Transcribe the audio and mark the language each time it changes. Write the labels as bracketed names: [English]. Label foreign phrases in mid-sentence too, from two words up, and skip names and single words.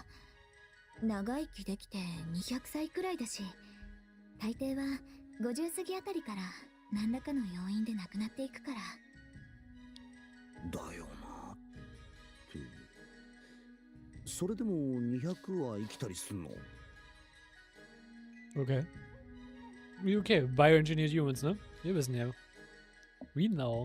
[Japanese] 長生きできて200歳くらいだし、大抵は50過ぎあたりから何らかの要因で亡くなっていくから。だよなって。それでも200は生きたりすんの？ [English] Okay. [German] Wie okay, [English] bioengineered humans, [German] ne? Wir wissen ja. [English] We know.